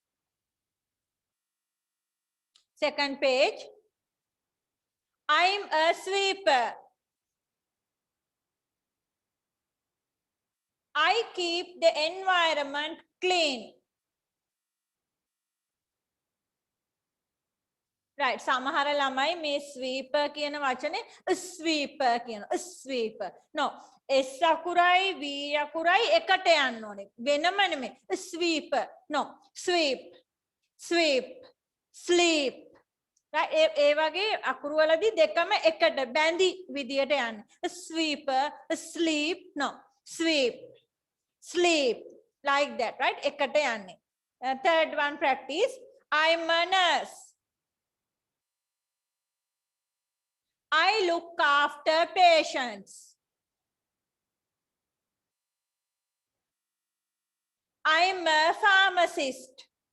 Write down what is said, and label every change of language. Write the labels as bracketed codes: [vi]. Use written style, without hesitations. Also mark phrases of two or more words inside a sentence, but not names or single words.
[en] Second page. I'm a sweeper. I keep the environment clean. Right. [si] සමහර ළමයි මේ sweeper කියන වචනේ sweeper කියන sweeper. No. S අකුරයි V අකුරයි එකට යන්න ඕනේ. වෙනම නෙමෙයි. [en] Sweeper. No. Sweep. Sweep. Sleep. Right. [si] ඒ වගේ අකුරු වලදී දෙකම එකට බැඳි විදියට යන්නේ. [en] Sweeper, sleep. No. Sweep. Sleep. Like that. Right. [si] එකට යන්නේ. [en] Third one practice. I'm a nurse. I look after patients. I'm a pharmacist.